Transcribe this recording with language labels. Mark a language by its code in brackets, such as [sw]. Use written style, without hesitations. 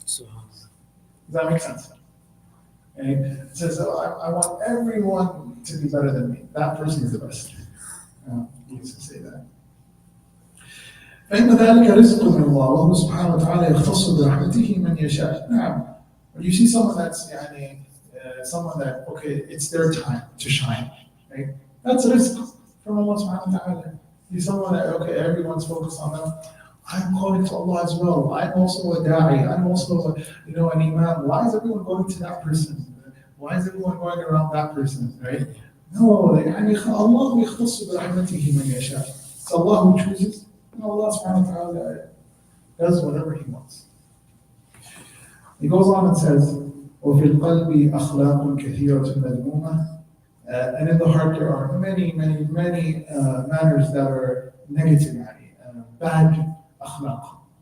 [en] Does that make sense? Okay? It says, "Oh, I want everyone to be better than me." That person is the best. He used to say that. [ar] فإن ذلك رزق من الله والله سبحانه وتعالى يختص برحمته من يشاء. [en] Now, when you see someone that's someone that it's their time to shine, right? That's rizq from Allah subhanahu wa ta'ala. You see someone that everyone's focused on them. I'm calling to Allah as well. I'm also a da'i. I'm also an imam. Why is everyone going to that person? Why is everyone going around that person? Right? No, [ar] Allah يختص برحمته من يشاء. [en] It's Allah who chooses. Allah subhanahu wa ta'ala does whatever He wants. He goes on and says, [ar] وَفِي الْقَلْبِ أَخْلَاقٌ كَثِيرَةٌ مَذْمُومَةٌ. [en] And in the heart there are many manners that are negative, bad akhlaq.